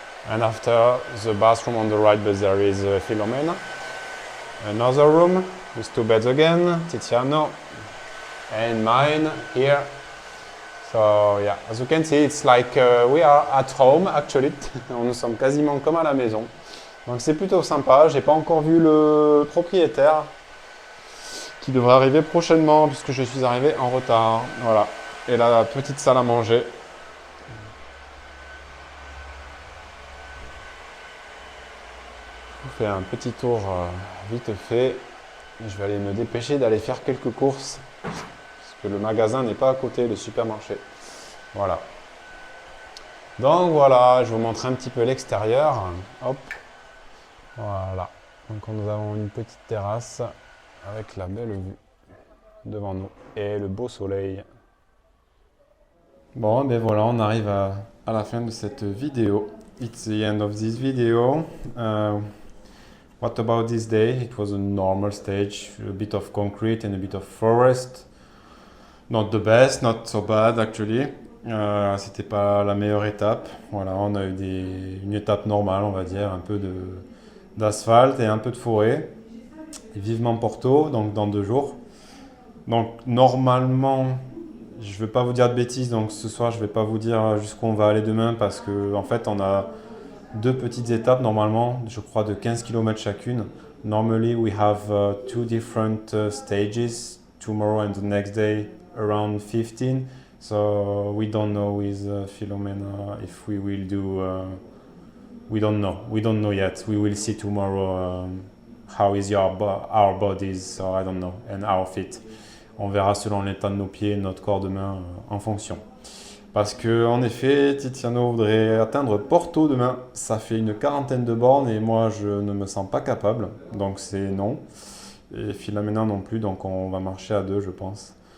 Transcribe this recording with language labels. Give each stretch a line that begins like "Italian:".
English: And after the bathroom on the right, but there is Filomena. Another room with 2 beds again, Tiziano, and mine here. So yeah, as you can see, it's like we are at home actually.
French: Nous sommes quasiment comme à la maison. Donc c'est plutôt sympa. J'ai pas encore vu le propriétaire qui devrait arriver prochainement puisque je suis arrivé en retard. Voilà. Et la petite salle à manger. Je vous fais un petit tour vite fait. Je vais aller me dépêcher d'aller faire quelques courses parce que le magasin n'est pas à côté, le supermarché. Voilà. Donc voilà, je vous montre un petit peu l'extérieur. Hop. Voilà. Donc nous avons une petite terrasse avec la belle vue devant nous et le beau soleil. Bon, ben voilà, on arrive à la fin de cette vidéo.
English: It's the end of this video. What about this day? It was a normal stage, a bit of concrete and a bit of forest. Not the best, not so bad actually.
French: C'était pas la meilleure étape. Voilà, on a eu une étape normale, on va dire, un peu d'asphalte et un peu de forêt. Et vivement Porto, donc dans 2 jours. Donc normalement, je ne vais pas vous dire de bêtises, donc ce soir je ne vais pas vous dire jusqu'où on va aller demain parce qu'en fait on a 2 petites étapes normalement, je crois de 15 km chacune.
English: Normally we have 2 different stages, tomorrow and the next day around 15. So we don't know with Philomena if we will do, we don't know yet. We will see tomorrow how is our bodies, so I don't know, and our feet.
French: On verra selon l'état de nos pieds et notre corps demain en fonction. Parce que en effet, Tiziano voudrait atteindre Porto demain. Ça fait une 40aine de bornes et moi je ne me sens pas capable, donc c'est non. Et Philomena non plus, donc on va marcher à 2 je pense.